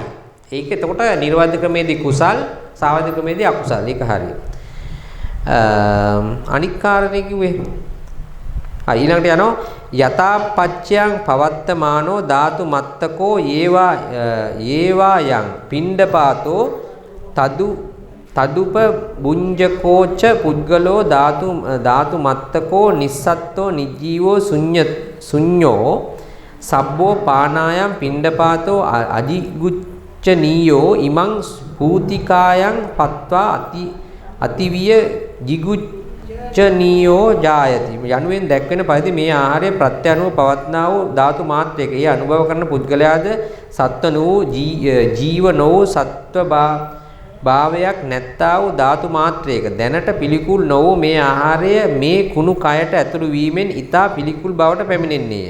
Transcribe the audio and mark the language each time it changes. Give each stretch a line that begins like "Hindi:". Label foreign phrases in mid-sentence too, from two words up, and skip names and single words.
Sinhala: ඒක එතකොට නිර්වද්‍ය ක්‍රමයේදී කුසල් සාවද්‍ය ක්‍රමයේදී අකුසල්. ඒක හරි. අනික් කාරණේ කිව්වේ ඊළඟට යනවා
Pali: යථාපච්චයන් පවත්තමානෝ ධාතු මත්තකෝ ඒවා යං පිණ්ඩපාතෝ තදුප බුඤ්ජකෝච පුද්ගලෝ ධාතු මත්තකෝ නිස්සත්තෝ නිජීවෝ ශුඤ්ඤෝ සබ්බෝ පානායම් පිණ්ඩපාතෝ අජිගුච්ඡනීයෝ ඉමං භූතිකායන් පත්වා අතිවිය ජිගුච්ඡනීයෝ ජායති.
Sinhala: යනුවෙන් දැක්වෙන පරිදි මේ ආහාරයේ ප්‍රත්‍යනුව පවත්නා වූ ධාතු මාත්‍රයක ඒ අනුභව කරන පුද්ගලයාද සත්ව වූ ජීව නොවූ සත්ව භාවයක් නැත්තා වූ ධාතු මාත්‍රයක දැනට පිළිකුල් නො වූ මේ ආහාරය මේ කුණු කයට ඇතුළු වීමෙන් ඊතා පිළිකුල් බවට පැමිණෙන්නේය.